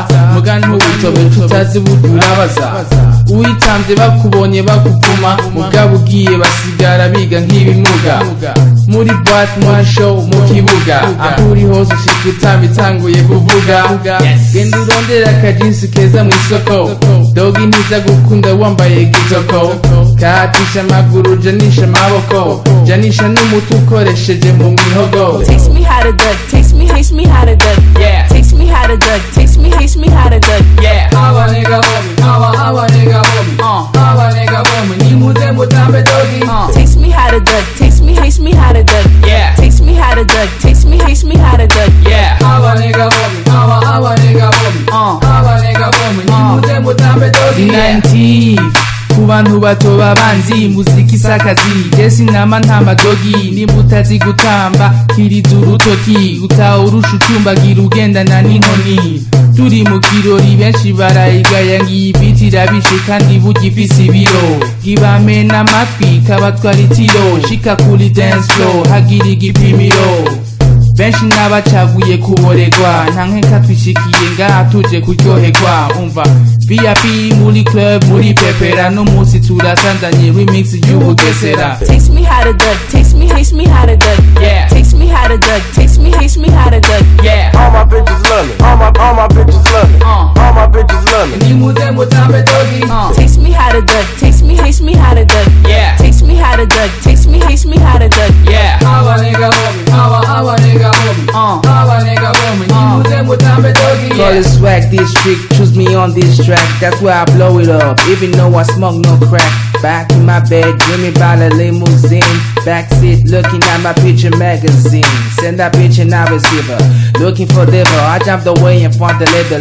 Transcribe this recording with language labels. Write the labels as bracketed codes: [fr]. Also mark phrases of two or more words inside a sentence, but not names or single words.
[rn] muga ntubutobe tutazi burya urabaza uyitamvye bakubonye bakuvuma mugabo ugiye basigara biga nk'ibimuga muri boîte moi show mu kibuga aho uri hose ushika utamba itanguye kuvuga genda urondera akajinsi keza mw'isoko dogi ntiza gukunda wambaye gitoko katisha amaguru janisha amaboko janisha n'umuti ukoresheje mu mihogo. [en] Teach me how to duck, teach me how to duck, yeah. Teach me how to duck, teach me how to duck, yeah. Hawa nigga homie, hawa nigga homie, hawa nigga homie, [rn] ni muze mutambe dogi. [en] Teach me how to duck, teach me how to duck, yeah. Teach me how to duck, teach me how to duck, yeah. Hawa nigga homie, hawa nigga homie, hawa nigga homie, [rn] ni muze mutambe dogi. 90 ku bantu bato babanzi muziki isakazi jesi nama nta madogi nimba utazi gutamba kiriza urutoki utaha urusha ucumbagira ugendana n'inkoni turi mu kirori benshi barayigaya ngiyi biti irabishe kandi burya ifise ibiro gibamena amatwi kabatwara itiro shika kuri [en] dance floor [rn] hagira igipimiro benshi n'abacaguye kuboregwa nta nkenka twishikiye ngaha tuje kuryoherwa umva VIP muri club muri pepera no musi turasanzanye remix y'ubugesera. [en] Teach me how to duck, teach me how to duck, yeah. Teach me how to duck, teach me how to duck, yeah. All my bitches love me, all my bitches love me, all my bitches love me. [rn] Ni muze mutambe dogi. [en] Teach me how to duck, teach me how to duck, yeah. Teach me how to duck, teach me how to duck, yeah. Hawa nigga homie, hawa nigga homie, hawa nigga homie, [rn] ni muze mutambe dogi. [en] Call it swag district, choose me on this track. That's where I blow it up, even though I smoke no crack. Back in my bed, dreaming about a limousine. Backseat, looking at my picture magazine. Send that bitch and I receive her. Looking for liver, I jumped away and found the leather.